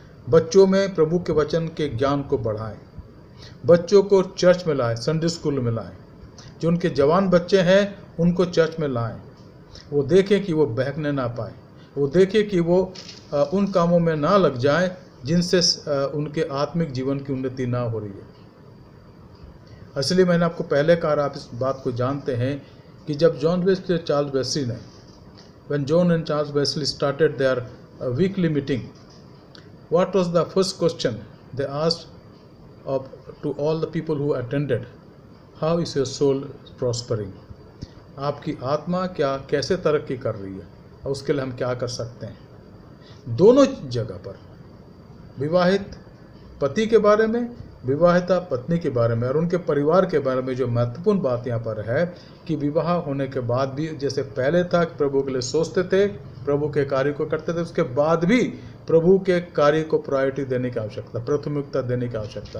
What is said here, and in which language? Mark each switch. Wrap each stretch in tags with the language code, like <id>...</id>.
<hi>बच्चों में प्रभु के वचन के ज्ञान को बढ़ाएं, बच्चों को चर्च में लाएं, संडे स्कूल में लाएं। जो उनके जवान बच्चे हैं उनको चर्च में लाएं, वो देखें कि वो बहकने ना पाए, वो देखें कि वो उन कामों में ना लग जाएं जिनसे उनके आत्मिक जीवन की उन्नति ना हो रही है। इसलिए मैंने आपको पहले कहा, आप इस बात को जानते हैं कि जब जॉन वेस्ली और चार्ल्स वेस्ली ने</hi> <en>when John and Charles Wesley started their weekly meeting, what was the first question they asked to all the people who attended? How is your soul prospering?</en> <hi>आपकी आत्मा कैसे तरक्की कर रही है और उसके लिए हम क्या कर सकते हैं। दोनों जगह पर विवाहित पति के बारे में, विवाहिता पत्नी के बारे में और उनके परिवार के बारे में जो महत्वपूर्ण बात यहाँ पर है कि विवाह होने के बाद भी जैसे पहले था कि प्रभु के लिए सोचते थे, प्रभु के कार्य को करते थे, उसके बाद भी प्रभु के कार्य को प्रायोरिटी देने की आवश्यकता, प्राथमिकता देने की आवश्यकता।</hi>